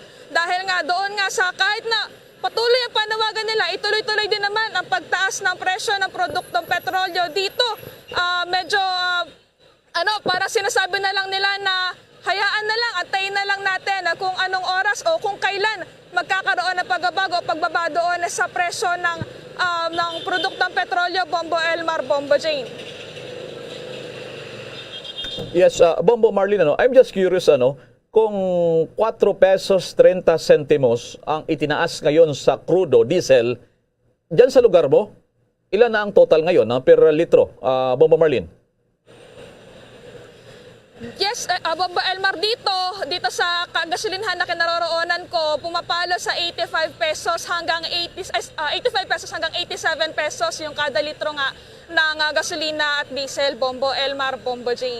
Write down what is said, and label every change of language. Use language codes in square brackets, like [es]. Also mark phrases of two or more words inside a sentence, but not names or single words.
[tl] Dahil nga doon nga sa kahit na patuloy ang panawagan nila, ituloy-tuloy din naman ang pagtaas ng presyo ng produktong petrolyo dito. Para sinasabi na lang nila na hayaan na lang, antayin na lang natin kung anong oras o kung kailan magkakaroon ng pagbabago o pagbaba doon sa presyo ng produktong petrolyo, Bombo Elmar, Bombo Jane. Yes, Bombo Marlene, [en] I'm just curious, [tl] kung 4 pesos 30 centimos ang itinaas ngayon sa crudo, diesel, dyan sa lugar mo, ilan na ang total ngayon per litro, Bombo Marlene? Yes, Bombo Elmar, dito sa gasolinhan na kinaroroonan ko, pumapalo sa 85 pesos hanggang 85 pesos hanggang 87 pesos yung kada litro nga ng gasolina at diesel, Bombo Elmar, Bombo Jane.